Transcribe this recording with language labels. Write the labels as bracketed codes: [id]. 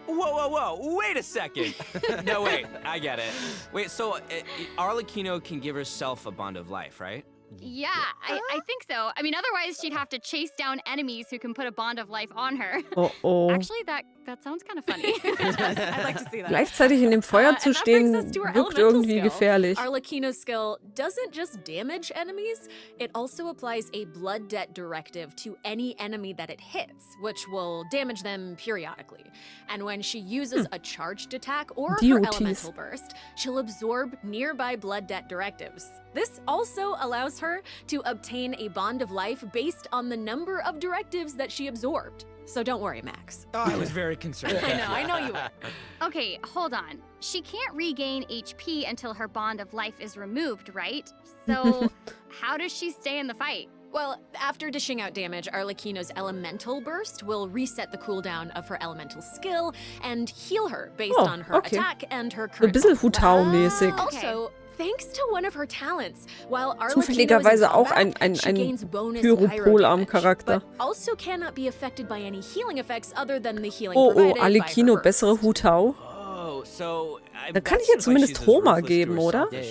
[en] Whoa, wait a second. No, wait, I get it. Wait, so Arlecchino can give herself a bond of life, right? Yeah, I think so. I mean, otherwise she'd have to chase down enemies who can put a bond of life on her. Oh. Actually, that sounds kind of funny. I'd like to see that. [de] Gleichzeitig in dem Feuer zu stehen, wirkt irgendwie gefährlich. [en] Arlecchino's skill doesn't just damage enemies, it also applies a blood debt directive to any enemy that it hits, which will damage them periodically. And when she uses a charged attack or her elemental burst, she'll absorb nearby blood debt directives. This also allows her to obtain a bond of life based on the number of directives that she absorbed. So don't worry, Max. Oh, I was very concerned. I know you were. Okay, hold on. She can't regain HP until her bond of life is removed, right? So how does she stay in the fight? Well, after dishing out damage, Arlecchino's elemental burst will reset the cooldown of her elemental skill and heal her based on her attack and her current. [de] Ein bisschen Hutau-mäßig. [en] Also, thanks to one of her talents, while [de] Zufälligerweise auch ein Pyropol-Arm-Charakter. [en] also cannot be affected by any healing effects other than the healing [de] Oh, Arlecchino, bessere Hutau. [en] Oh, so [de] Da kann ich ihr zumindest Homa geben, oder?